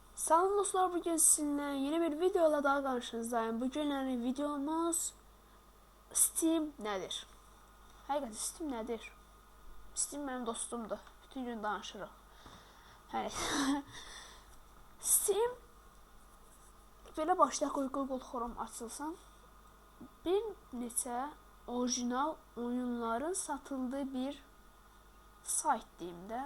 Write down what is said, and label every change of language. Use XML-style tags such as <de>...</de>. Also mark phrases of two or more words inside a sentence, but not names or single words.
<tr>Salam dostlar, bugün sizinle yeni bir videoyla daha karşınızdayım. Bugün videomuz Steam nedir? Həqiqətən Steam nedir? Steam benim dostumdur.</tr> <az>Bütün gün danışırıq. Steam belə başlayaq, Google Chrome açılsın. Bir neçə orijinal oyunların satıldığı bir sayt deyim də.</az>